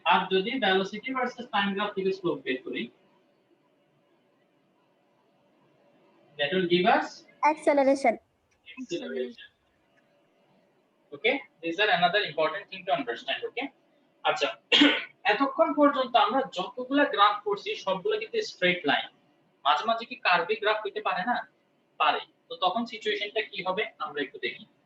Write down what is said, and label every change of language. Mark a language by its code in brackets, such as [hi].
[bn] আর যদি velocity versus time graph থেকে slope বের করি, [en] that will give us [bn] acceleration. [en] acceleration. Okay, these are another important thing to understand, okay? [bn] আচ্ছা, এতক্ষণ পর্যন্ত আমরা যতগুলা গ্রাফ করছি সবগুলো কিন্তু স্ট্রেট লাইন, মাঝে মাঝে কি কার্ভি গ্রাফ হইতে পারে না? পারে, তো তখন সিচুয়েশনটা কি হবে আমরা একটু দেখি।